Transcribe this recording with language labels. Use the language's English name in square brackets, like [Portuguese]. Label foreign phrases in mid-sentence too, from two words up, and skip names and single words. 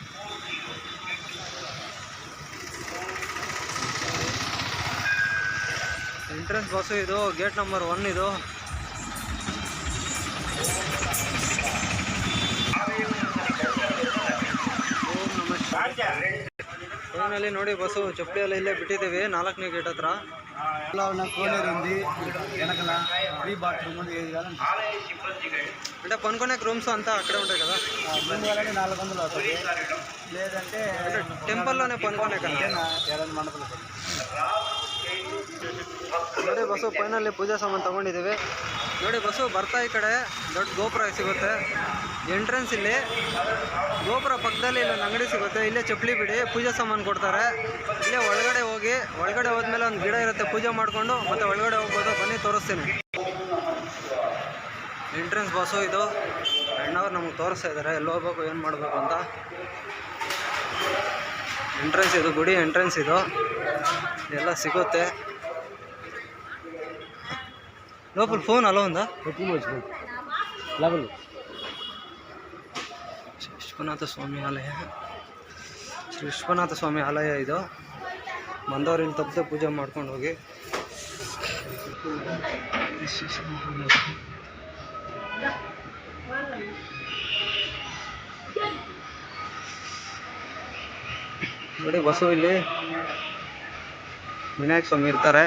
[Kannada] ಎಂಟ್ರೆನ್ಸ್ ಬಸ್ಸು ಇದು. [English] gate number [Kannada] 1 ಇದು. ಫೋನಲ್ಲಿ ನೋಡಿ ಬಸ್ಸು ಚಪ್ಪಲಿ ಎಲ್ಲ ಇಲ್ಲೇ ಬಿಟ್ಟಿದ್ದೀವಿ 4ನೇ ಗೇಟ್ ಹತ್ರ. [Telugu] అంటే పనుకునేకి రూమ్స్ అంతా అక్కడే ఉంటాయి కదా. లేదంటే టెంపుల్లోనే పనుకునే కదా. [Kannada] ನೋಡಿ ಬಸ್ಸು ಫೈನಲ್ಲಿ ಪೂಜಾ ಸಾಮಾನು ತೊಗೊಂಡಿದ್ದೀವಿ. ನೋಡಿ ಬಸ್ಸು ಬರ್ತಾ ಈ ಕಡೆ ದೊಡ್ಡ ಗೋಪುರ ಸಿಗುತ್ತೆ. ಎಂಟ್ರೆನ್ಸ್ ಇಲ್ಲಿ ಗೋಪುರ ಪಕ್ಕದಲ್ಲಿ ಇಲ್ಲೊಂದು ಅಂಗಡಿ ಸಿಗುತ್ತೆ. ಇಲ್ಲೇ ಚಪ್ಪಲಿ ಬಿಡಿ, ಪೂಜಾ ಸಾಮಾನು ಕೊಡ್ತಾರೆ. ಇಲ್ಲೇ ಒಳಗಡೆ ಹೋಗಿ. ಒಳಗಡೆ ಹೋದ್ಮೇಲೆ ಒಂದು ಗಿಡ ಇರುತ್ತೆ, ಪೂಜೆ ಮಾಡಿಕೊಂಡು ಮತ್ತೆ ಒಳಗಡೆ ಹೋಗ್ಬೋದು. ಬನ್ನಿ ತೋರಿಸ್ತೀನಿ. ಎಂಟ್ರೆನ್ಸ್ ಬಸ್ಸು ಇದು. ಅಣ್ಣವ್ರು ನಮಗೆ ತೋರಿಸ್ತಾ ಇದ್ದಾರೆ ಎಲ್ಲಿ ಹೋಗ್ಬೇಕು, ಏನು ಮಾಡಬೇಕು ಅಂತ. ಎಂಟ್ರೆನ್ಸ್ ಇದು, ಗುಡಿ ಎಂಟ್ರೆನ್ಸ್ ಇದು. ಎಲ್ಲ ಸಿಗುತ್ತೆ. [Telugu] లోపల ఫోన్ అలా ఉందా? [Kannada] ಶ್ರೀ ವಿಶ್ವನಾಥ ಸ್ವಾಮಿ ಆಲಯ. ಶ್ರೀ ವಿಶ್ವನಾಥ ಸ್ವಾಮಿ ಆಲಯ ಇದು. ಬಂದವ್ರು ಇಲ್ಲಿ ತಪ್ಪದೆ ಪೂಜೆ ಮಾಡ್ಕೊಂಡು ಹೋಗಿ. ನೋಡಿ ಬಸ್ಸು ಇಲ್ಲಿ ವಿನಾಯಕ ಸ್ವಾಮಿ ಇರ್ತಾರೆ.